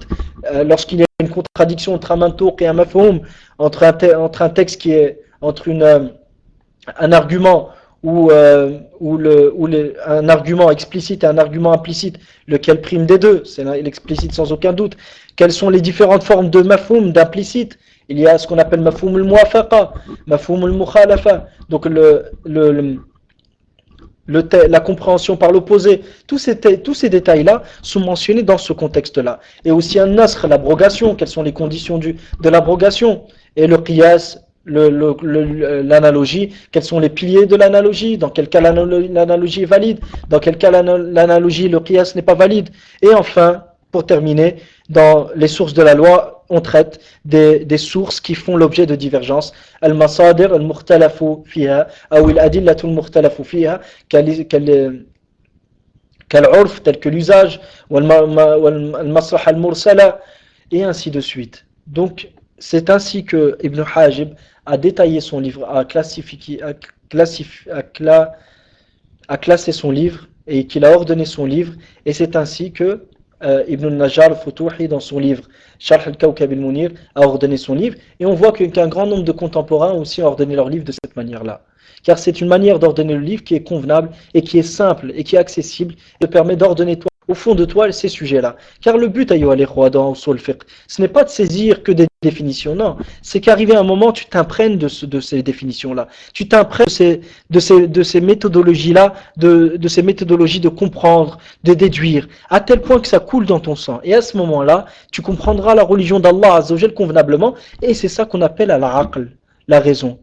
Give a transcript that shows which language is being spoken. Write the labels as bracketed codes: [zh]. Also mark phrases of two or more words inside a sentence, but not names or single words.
[fr] Lorsqu'il y a une contradiction entre un mantour et un mafhoum, entre un texte qui est un argument un argument explicite et un argument implicite, lequel prime des deux? C'est l'explicite sans aucun doute. Quelles sont les différentes formes de mafhoum, d'implicite? Il y a ce qu'on appelle [ar] مفهوم الموافقة, مفهوم المخالفة. [fr] Donc la compréhension par l'opposé, tous ces détails-là sont mentionnés dans ce contexte-là. Et aussi un nasr, l'abrogation, quelles sont les conditions de l'abrogation, et le qiyas, l'analogie, quels sont les piliers de l'analogie, dans quel cas l'analogie est valide, dans quel cas l'analogie, le qiyas n'est pas valide. Et enfin, pour terminer, dans les sources de la loi, on traite des sources qui font l'objet de divergences. [ar] المصادر المختلف فيها, ou الأدلة المختلف فيها كالعرف, [fr] tel que l'usage, [ar] والمصلحة المرسلة, [fr] et ainsi de suite. Donc, c'est ainsi que Ibn Hajib a détaillé son livre, a classé son livre, et qu'il a ordonné son livre, et c'est ainsi que Ibn al-Najjar al-Futuhi, dans son livre Sharh al-Kawkab al-Munir, a ordonné son livre, et on voit qu'un grand nombre de contemporains aussi ont ordonné leur livre de cette manière-là. Car c'est une manière d'ordonner le livre qui est convenable et qui est simple et qui est accessible et te permet d'ordonner toi, au fond de toi ces sujets-là. Car le but, [ar] أيها الإخوة, [fr] dans [ar] أصول فقه, [fr] ce n'est pas de saisir que des définitions, non. C'est qu'arrivé un moment, tu t'imprègnes de ces définitions-là. Tu t'imprègnes de ces méthodologies-là, de ces méthodologies de comprendre, de déduire, à tel point que ça coule dans ton sang. Et à ce moment-là, tu comprendras la religion d'Allah [ar] عز وجل [fr] convenablement, et c'est ça qu'on appelle al-aql, la raison.